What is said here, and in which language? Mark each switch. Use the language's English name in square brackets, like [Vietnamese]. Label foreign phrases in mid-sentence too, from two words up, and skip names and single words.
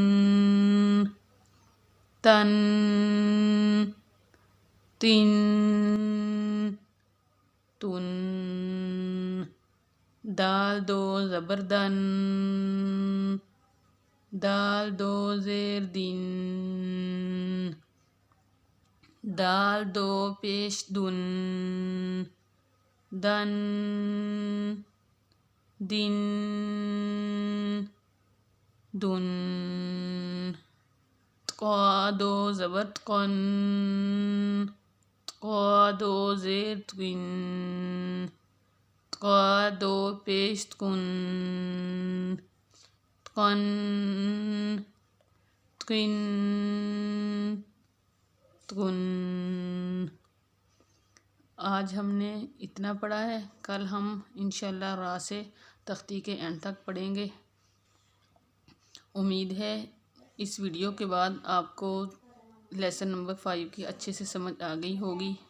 [Urdu] تن، تن، تن، دال دو زبر دن، دال دو زیر دن، دال دو پیش دن، دن، دن، دن، تقا دو زبر تقن، تقا دو زیر تقن، تقا دو پیش تقن، تقن، تقن، تقن۔ آج ہم نے اتنا پڑھا ہے، کل ہم انشاءاللہ را سے تختی کے اینڈ تک پڑھیں گے۔ امید ہے اس ویڈیو کے بعد آپ کو [English] lesson number [Urdu] 5 کی اچھے سے سمجھ آ گئی ہوگی۔